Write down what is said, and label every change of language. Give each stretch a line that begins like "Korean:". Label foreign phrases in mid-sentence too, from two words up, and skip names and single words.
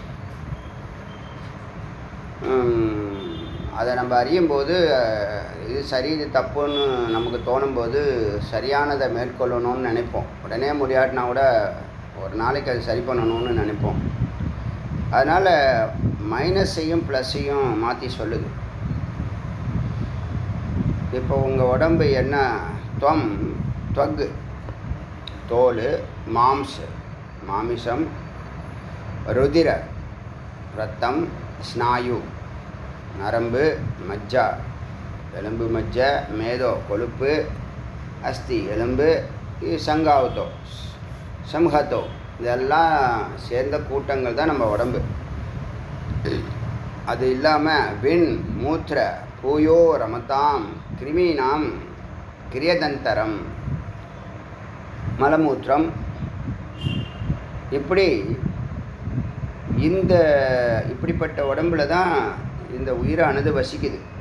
Tamil: அதை நம்ம அறியும்போது இது சரி இது தப்புன்னு நமக்கு தோணும்போது சரியானதை மேற்கொள்ளணும்னு நினைப்போம். உடனே முடியாட்டினா கூட ஒரு நாளைக்கு அது சரி பண்ணணும்னு நினைப்போம். அதனால் மைனஸையும் ப்ளஸ்ஸையும் மாற்றி சொல்லுது. இப்போ உங்கள் உடம்பு என்ன? த்வக் தோல் மாம்ஸ மாமிசம் ருதிர ரத்தம் ஸ்நாயு நரம்பு மஜ்ஜா எலும்பு
Sanskrit: मज्जा मेदो
Tamil: கொழுப்பு அஸ்தி எலும்பு
Sanskrit: संगावतो संहतो
Tamil: இதெல்லாம் சேர்ந்த கூட்டங்கள் தான் நம்ம உடம்பு. அது இல்லாமல்
Sanskrit: विण् मूत्र पूयो रमताम् कृमीणाम् क्रियदन्तरम्
Tamil: மலமூத்திரம் இப்படிப்பட்ட உடம்புல தான் இந்த உயிரானது வசிக்குது.